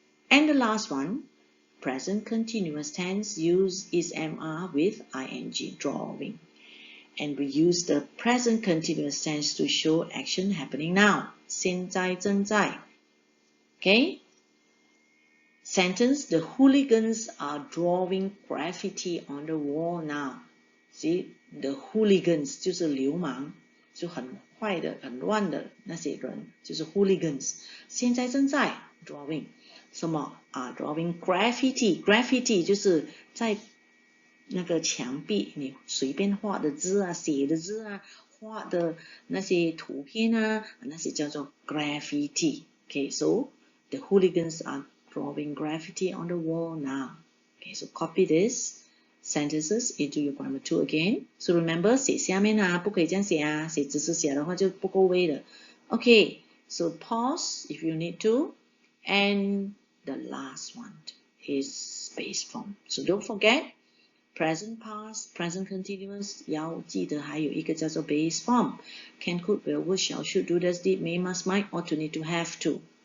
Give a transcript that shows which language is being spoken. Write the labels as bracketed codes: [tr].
[en] And the last one, present continuous tense, use is MR with ing, drawing. And we use the present continuous tense to show action happening now. [zh] 现在正在 [en] ，okay. Sentence, the hooligans are drawing graffiti on the wall now. See, the hooligans [zh] 就是流氓，就很坏的、很乱的那些人，就是 hooligans。现在正在 drawing 什么啊 ？drawing graffiti， graffiti 就是在那个墙壁你随便画的字啊、写的字啊、画的那些图片啊，那些叫做 graffiti。 [en] Okay, so the hooligans are drawing graffiti on the wall now. Okay, so copy this sentences into your grammar 2 again. So remember, [zh] 写下面啊，不可以这样写啊，写直写的话就不够位的。 [en] Okay, so pause if you need to. And the last one is space form. So don't forget, present past, present continuous, [zh] 要记得还有一个叫做 [en] base form. Can, could, will, would, shall, should, do, does, did, may, must, might, ought to, need to, have to.